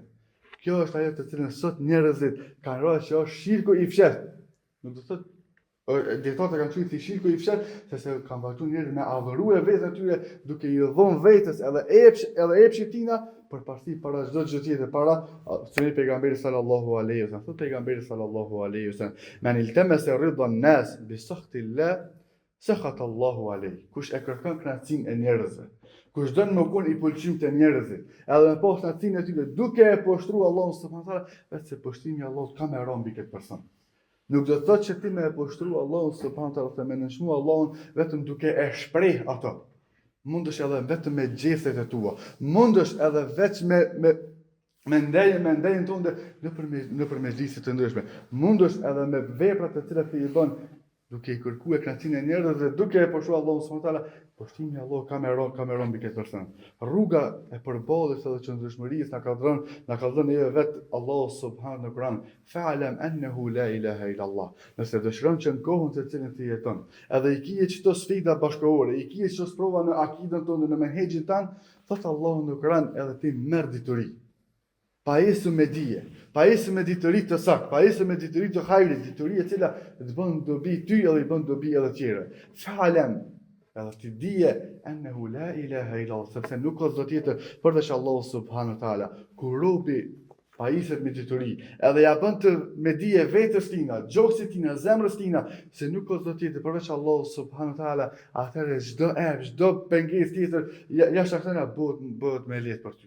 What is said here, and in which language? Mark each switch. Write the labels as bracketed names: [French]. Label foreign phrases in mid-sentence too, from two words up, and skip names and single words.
[Albanian] Kjo është ajo të cilën sot njerëzit kanë rënë që është shirku i fshehtë. Nuk do të thotë dietarët kanë thënë se shirku i fshehtë, se kanë vazhduar njerëzit me adhuruar vetën e tyre duke i dhënë vetes edhe epshit tina për parti para çdo gjë tjetër, para sunet pejgamberit [Arabic] صلى الله عليه وسلم. [Albanian] Thot pejgamberi [Arabic] صلى الله عليه وسلم من التمس رضا الناس بسخط الله سخط الله عليه. [Albanian] Kush e kërkon kënaqësinë e njerëzve, kush don më kon i pëlqim të njerëzit, edhe me pas kënaqësinë e tyre, duke e poshtruar Allahun [Arabic] سبحان الله تعالى, [Albanian] vetë se poshtimi i Allahut ka më rëmbi këtë person. Nuk do të thotë që ti me e poshtru Allahun [Arabic] سبحان الله تعالى [Albanian] të me nënshmu Allahun vetëm duke e shpreh ato. Mundesh edhe vetëm me gjestet e tua. Mundesh edhe vetë me ndajën tonë nëpër mezhliset të ndryshme. Mundesh edhe me veprat e cilat ti i bën duke i kërkuar kënaqësinë e njerëzve dhe duke e poshtruar Allahun [Arabic] سبحان الله تعالى, [Albanian] poshtimi i Allahut ka më rëmbi këtë person. Rruga e përballjes edhe qëndrueshmërisë na ka dhënë neve vet Allahu subhanahu në Kur'an. [Arabic] فاعلم أنه لا إله إلا الله. [Albanian] Nëse dëshiron që në kohën të cilën ti jeton, edhe i kije çdo sfida bashkëkohore, i kije çdo sprova në akidën tonë, në menhexhin tan, thot Allahu në Kur'an, edhe ti merr dituri. Pa esu me dije, pa esu me dituri të sakt, pa esu me dituri të hajrit, dituri e cila të bën dobi ty edhe i bën dobi edhe tjerë. Fa'lam, edhe ti dije [Arabic] أنه لا إله إلا الله, [Albanian] sepse nuk ka zot tjetër përveç Allahu [Arabic] سبحانه وتعالى. [Albanian] Kur robi pajiset me dituri, edhe ja bën të me dije vetës tina, gjoksit tina, zemrës tina, se nuk ka zot tjetër përveç Allahu [Arabic] سبحانه وتعالى, [Albanian] atëherë çdo pengesë tjetër jashtë kësaj bëhet me lehtë për ty.